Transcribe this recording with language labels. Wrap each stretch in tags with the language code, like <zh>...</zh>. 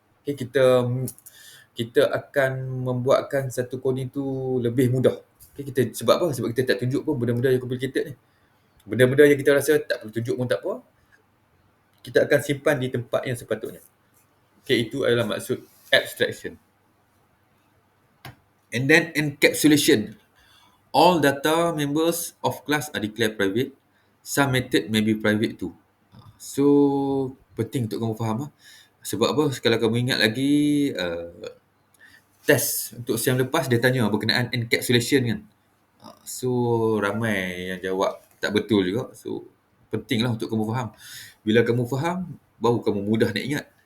<ms>Okay, kita akan membuatkan satu coding tu lebih mudah. Okay, sebab apa? Sebab kita tak tunjuk pun benda-benda yang complicated ni. Benda-benda yang kita rasa tak perlu tunjuk pun tak apa, kita akan simpan di tempat yang sepatutnya. Okay, itu adalah maksud abstraction.</ms> <en>And then encapsulation. All data members of class are declared private. Some method may be private too.</en> <ms>So, penting untuk kamu faham. Sebab apa? Kalau kamu ingat lagi, test untuk SEM lepas dia tanya berkenaan encapsulation kan. So, ramai yang jawab tak betul juga. So, pentinglah untuk kamu faham. Bila kamu faham, baru kamu mudah nak ingat.</ms>